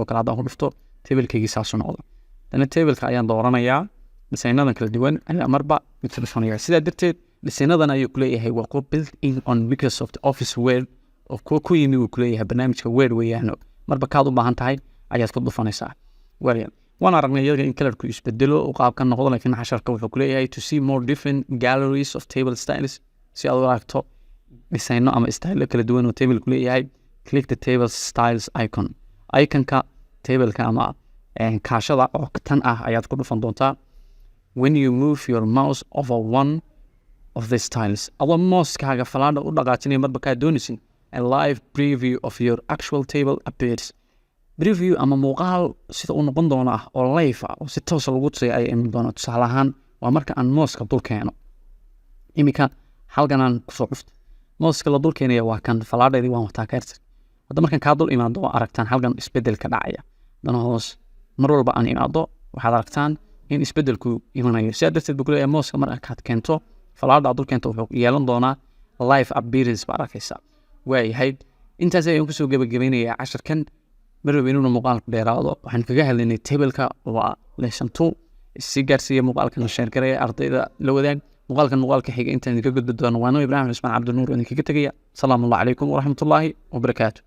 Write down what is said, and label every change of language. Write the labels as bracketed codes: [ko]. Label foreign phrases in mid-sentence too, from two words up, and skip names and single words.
[so] kale haddaan ku dhufto tablekaygii saasu noqdo dana tableka ayaan dooranayaa dhisaynadan kala duwan ayaa marba mid ka dhufanaya sidaa darteed dhisaynadan ayuu kuleeyahay waa kuwa [en] built in on Microsoft Office Word [so] oo kuwa ku yimi uu kuleeyahay barnaamijka Word weeyaano marba kaad u baahan tahay ayaad ku dhufanaysaa waayahay waan aragnay iyaga in kalarku isbedelo oo qaabka noqdo laakiin casharka wuxuu kuleeyahay [en] to see more different galleries of table styles [so] si aad u aragto dhisayno ama style kala duwan oo table kuleeyahay [en] click the table styles [so] iconka tableka ama kaashada oo tan ah ayaad ku dhufan doontaa [en] when you move your mouse over one of the styles [so] adoo mouse-kaaga falaadha u dhaqaajinaya marba kaa doonaysin [en] a live preview of your actual table appears [so] preview ama muuqaal sida uu noqon doono ah oo live ah oo si toos lagu tusay ay iman doono tusaale ahaan waa marka aan mouse-ka dul keeno imika halkan aan kusoo dhufto mouse-ka la dul keenaya waa kan falaadheedii waan wataa kaarta hadda markan kaa dul imaado waa aragtaan halkan isbedel ka dhacaya dana hoos mar walba aan imaado waxaad aragtaan in isbedelku imanayo sidaa darteed buu kuleeyahay mouse-ka mar akaad keento falaadha dul keento wuxuu yeelan doonaa [en] live appearance [so] baa arkaysaa waayahay intaas ayaan kusoo gebagabeynayaa casharkan marwaba inuuna muuqaalku dheeraado waxaan kaga hadlaynay tableka waa lesson 2 si gaarsiiya muuqaalkan sheer garaya ardayda la wadaag muuqaalka xiga intaan idinka gudbi doono waano Ibraahim Ismaan Cabdinuur oo idinkaga tegaya salaamu calaykum waraxmatullaahi wabarakaatu